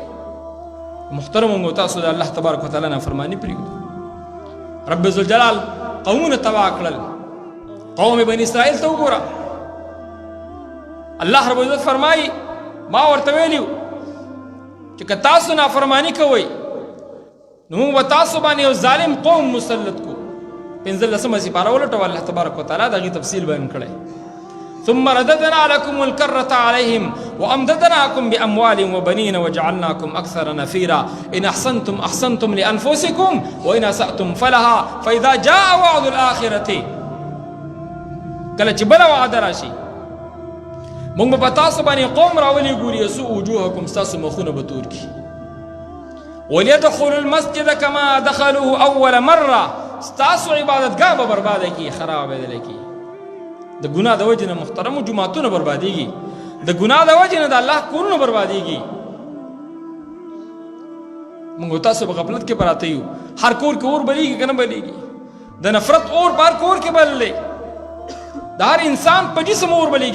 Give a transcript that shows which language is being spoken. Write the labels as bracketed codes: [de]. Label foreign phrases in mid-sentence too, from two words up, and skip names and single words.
[ps] راکې محترمو تاسو د [ar] الله تبارک وتعالی [ps] نافرماني پرېږدو رب ذوالجلال قومونه تباه کړل قوم بني اسرائیل ته وګوره الله رب عزت فرمایي ما ورته ویلي چې که تاسو نافرماني کوئ نو موږ به تاسو باندې یو ظالم قوم مسلط کو 15 سپاره ولټوه [ar] الله تبارک وتعالی [ps] د هغې تفصیل بیان کړی [ar] ثم رددنا لكم الكرة عليهم وأمددناكم بأموال وبنين وجعلناكم أكثر نفيرا إن أحسنتم أحسنتم لأنفسكم وإن أسأتم فلها فإذا جاء وعد الآخرة [ps] کله چې بله وعده راشي موږ به په تاسو باندې قوم راولي ګوري [ar] یسوء وجوهکم [ps] ستاسو مخونه به تور کړي [ar] وليدخلوا المسجد كما دخلوه اول مره [ps] ستاسو عبادتګاه به برباده کړي خراب بدله کړي د ګناه د وجې نه محترمو جوماتونه بربادېږي، د ګناه د وجې نه د الله کورونه بربادېږي. موږ تاسو په غفلت کې پراته یو. هر کور کې اور بلیږي که نه بلیږي؟ د نفرت اور بار کور کې بل دی، د هر انسان په جسم اور بلیږي.